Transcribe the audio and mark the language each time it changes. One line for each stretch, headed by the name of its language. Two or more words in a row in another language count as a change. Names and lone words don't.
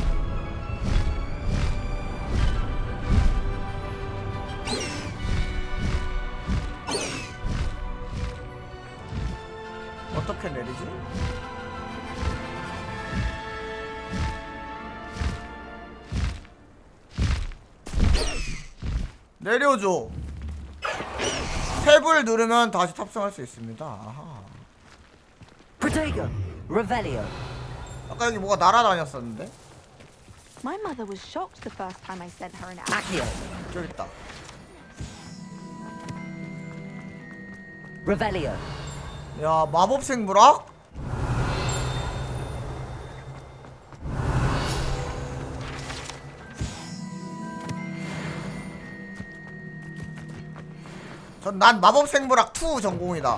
Korean: 어떻게 내리지? 내려줘. 탭을 누르면 다시 탑승할 수 있습니다. 아하.
Latin: Protego! Revelio!
Korean: 아까 여기 뭐가 날아다녔었는데?
English: My mother was shocked the first time I sent her an app.
Latin: Accio!
Korean: 저기 있다.
Latin: Revelio!
Korean: 야, 마법 생물학? 난 마법 생물학 2 전공이다.